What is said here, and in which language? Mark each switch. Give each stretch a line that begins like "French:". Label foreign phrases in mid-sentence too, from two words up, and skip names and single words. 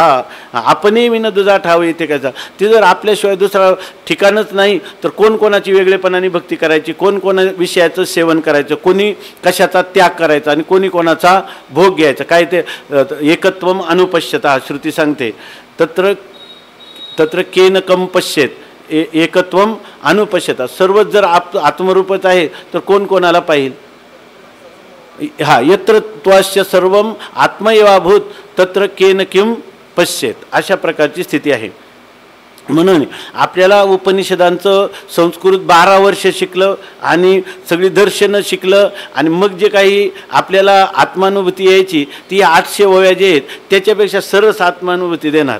Marathi: आपणही विन दुजा ठाव येते कायचा. ते जर आपल्याशिवाय दुसरा ठिकाणच नाही तर कोण कोणाची वेगळेपणाने भक्ती करायची, कोण कोणा विषयाचं सेवन करायचं, कोणी कशाचा त्याग करायचा आणि कोणी कोणाचा भोग घ्यायचा. काय ते
Sanskrit: एकत्वम अनुपश्यता
Marathi: श्रुती सांगते.
Sanskrit: तत्र तत्र केन कम पश्येत एकत्वम अनुपश्यता.
Marathi: सर्वच जर आत्मरूपच आहे तर कोण कोणाला पाहिल.
Sanskrit: हा यत्र त्वास्य सर्वम आत्मैवाभूत तत्र केन किम पश्येत.
Marathi: अशा प्रकारची स्थिती आहे. म्हणून आपल्याला उपनिषदांचं संस्कृत 12 वर्ष शिकलं आणि सगळी दर्शनं शिकलं आणि मग जे काही आपल्याला आत्मानुभूती यायची ती 800 ओव्या जे आहेत त्याच्यापेक्षा सरस आत्मानुभूती देणार.